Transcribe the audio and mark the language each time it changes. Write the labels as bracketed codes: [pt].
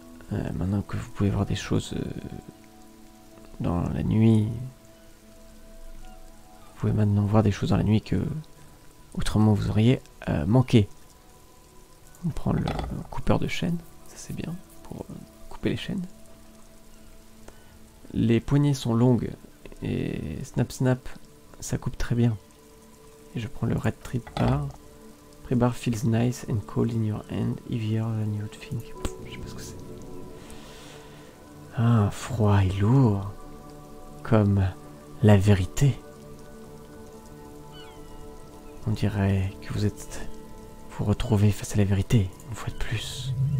[fr] Maintenant que vous pouvez voir des choses dans la nuit, vous pouvez maintenant voir des choses dans la nuit que autrement vous auriez manqué. On prend le coupeur de chaînes, ça c'est bien pour couper les chaînes. Les poignées sont longues et snap snap ça coupe très bien. Et je prends le Red Trip Bar. [en] Pre-Bar feels nice and cold in your hand, heavier than you'd think. [fr] Je sais pas ce que c'est. Ah, froid et lourd, comme la vérité. On dirait que vous retrouvez face à la vérité, une fois de plus.